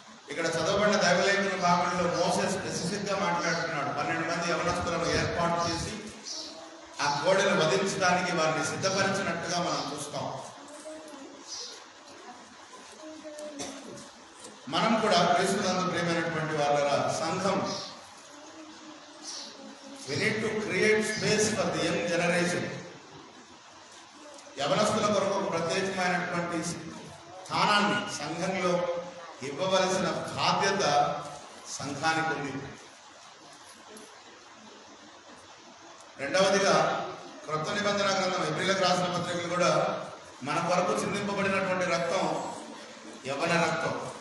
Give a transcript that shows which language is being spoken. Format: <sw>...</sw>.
<te>ఇక్కడ చదవబడిన దైవలేఖన భాగంలో మోసే స్పెసిఫిక్గా మాట్లాడుతున్నాడు. 12 మంది యవనస్తులను ఏర్పాటు చేసి ఆ కోడెను వధించడానికి వారిని సిద్ధపరిచినట్టుగా మనం చూస్తాం. మనం కూడా క్రీస్తునందు ప్రియమైనటువంటి వాళ్ళ సంఘం,</te> <en>we need to create space for the young generation.</en> <te>యవనస్తుల కొరకు ఒక ప్రత్యేకమైనటువంటి స్థానాన్ని సంఘంలో ఇవ్వవలసిన బాధ్యత సంఘానికి ఉంది. రెండవదిగా క్రొత్త నిబంధన గ్రంథం ఎబ్రీయులకు రాసిన పత్రికలు కూడా మన కొరకు చిందింపబడినటువంటి రక్తం యవన రక్తం.</te>